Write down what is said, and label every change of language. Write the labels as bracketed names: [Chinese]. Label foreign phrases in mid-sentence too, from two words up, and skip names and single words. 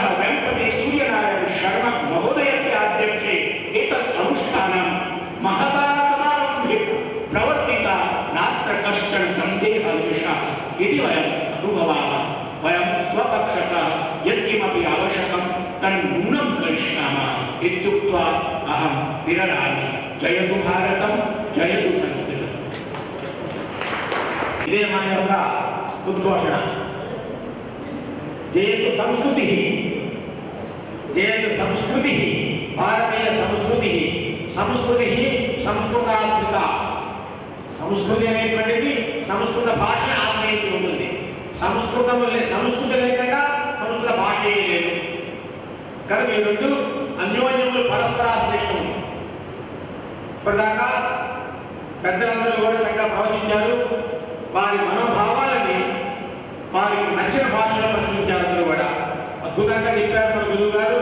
[Sanskrit] वेङ्कटे सूर्यनारायण शर्मा महोदयस्य आध्यक्षे एतत् अनुष्ठानं महता समारम्भे प्रवर्तिता नात्र कश्चन सन्देहलेशः इति वयम् अनुभवामः वयं स्वपक्षतः यत्किमपि आवश्यकं तन्नूनं करिष्यामः इत्युक्त्वा अहं विरलामि जयतु भारतं जयतु संस्कृतम् [Telugu] ఇదే మన యొక్క ఉద్ఘోషణ [Sanskrit] జయతు సంస్కృతి జయతు సంస్కృతి [Telugu] భారతీయ సంస్కృతి సంస్కృతి సంస్కృతాశ్రిత సంస్కృతి అనేటువంటిది సంస్కృత భాషను ఆశ్రయించి ఉంటుంది సంస్కృతి లేకుండా సంస్కృత భాషే లేదు కనుక ఈ రెండు అన్యోన్యములు పరస్పరాశ్రయిష్టం ఇప్పటిదాకా పెద్దలందరూ కూడా చక్కగా ప్రవచించారు వారి మనోభావాలని వారికి నచ్చిన భాషలో ప్రశ్నించారు అందరూ కూడా అద్భుతంగా చెప్పారు మన గురువు గారు